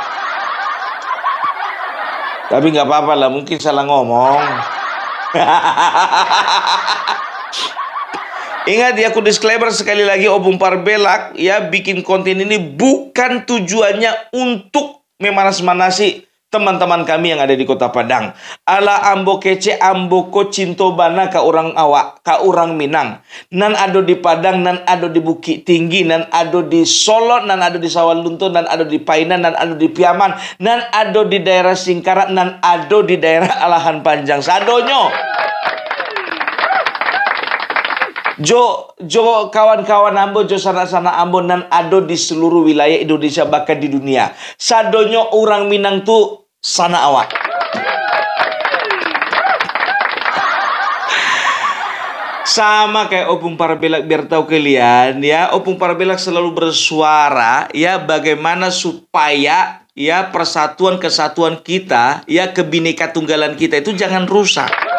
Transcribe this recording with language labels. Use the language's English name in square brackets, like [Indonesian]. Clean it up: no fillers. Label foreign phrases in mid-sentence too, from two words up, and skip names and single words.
[Indonesian] Tapi nggak apa-apa lah, mungkin salah ngomong. Ingat ya, aku disclaimer sekali lagi, Opung Parbelak ya bikin konten ini bukan tujuannya untuk memanas-manasi teman-teman kami yang ada di Kota Padang. [Minangkabau] Ala ambo kece ambo ko cinto bana ka orang awak, ka orang Minang. Nan ado di Padang, nan ado di Bukit Tinggi, nan ado di Solo, nan ado di Sawalunto, nan ado di Painan, nan ado di Piaman, nan ado di daerah Singkarak, nan ado di daerah Alahan Panjang. Sadonyo. Jo kawan-kawan ambo, jo sana-sana ambo, nan ado di seluruh wilayah Indonesia bahkan di dunia. Sadonyo orang Minang tuh sana awak. [Indonesian] Sama kayak Opung Parbelak, biar tahu kalian ya, Opung Parbelak selalu bersuara ya bagaimana supaya ya persatuan kesatuan kita ya, kebineka tunggalan kita itu jangan rusak.